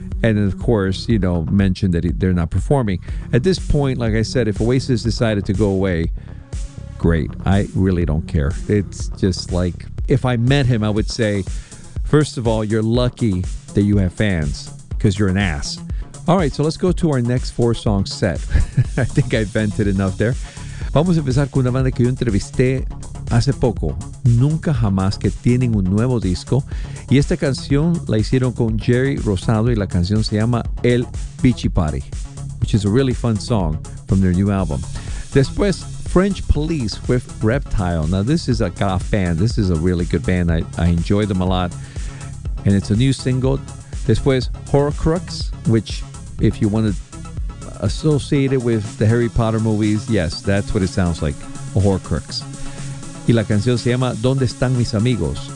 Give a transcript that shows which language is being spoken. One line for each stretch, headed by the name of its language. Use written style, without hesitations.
English: And of course, you know, mentioned that they're not performing. At this point, like I said, if Oasis decided to go away, great. I really don't care. It's just like, if I met him, I would say, first of all, you're lucky that you have fans because you're an ass. All right, so let's go to our next four-song set. I think I vented enough there.
Spanish: Vamos a empezar con una banda que yo entrevisté hace poco, Nunca Jamás, que tienen un nuevo disco. Y esta canción la hicieron con Jerry Rosado y la canción se llama El Beachy Party,
English: which is a really fun song from their new album. Después, French Police with Reptile. Now, this is a goth band. This is a really good band. I enjoy them a lot. And it's a new single. Después, Horcrux, which if you want to associate it with the Harry Potter movies, yes, that's what it sounds like, a Horcrux.
Spanish: Y la canción se llama ¿Dónde están mis amigos?